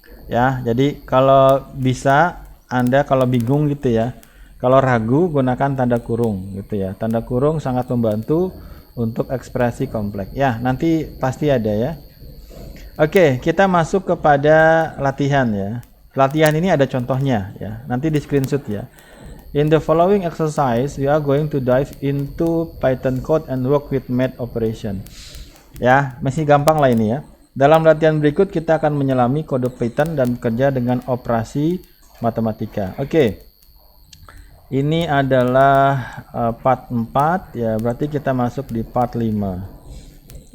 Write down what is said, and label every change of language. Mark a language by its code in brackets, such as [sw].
[id] Ya, jadi kalau bisa Anda kalau bingung gitu ya, kalau ragu gunakan tanda kurung gitu ya. Tanda kurung sangat membantu untuk ekspresi kompleks. Ya, nanti pasti ada ya. Oke, kita masuk kepada latihan ya. Latihan ini ada contohnya ya. Nanti di screenshot ya. [en] In the following exercise, we are going to dive into Python code and work with math operation. [id] Ya, masih gampang lah ini ya. Dalam latihan berikut kita akan menyelami kode Python dan bekerja dengan operasi matematika. Oke. Ini adalah part 4 ya, berarti kita masuk di part 5.